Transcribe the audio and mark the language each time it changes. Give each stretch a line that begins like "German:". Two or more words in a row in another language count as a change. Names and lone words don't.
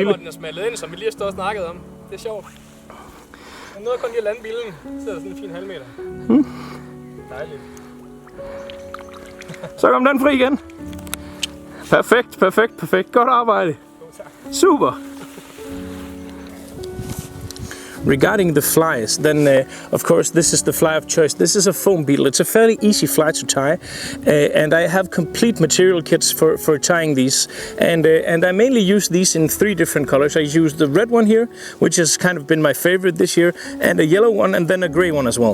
Danish: Den er smallet ind, som vi lige har stået og snakket om. Det er sjovt. Jeg nåede kun lige at lande bilen. Så sidder der sådan en fin halvmeter. Dejligt. Så kom den fri igen. Perfekt. Godt arbejde. Super.
English: Regarding the flies, then of course this is the fly of choice. This is a foam beetle. It's a fairly easy fly to tie, and I have complete material kits for tying these. And I mainly use these in 3 different colors. I use the red one here, which has kind of been my favorite this year, and a yellow one, and then a gray one as well.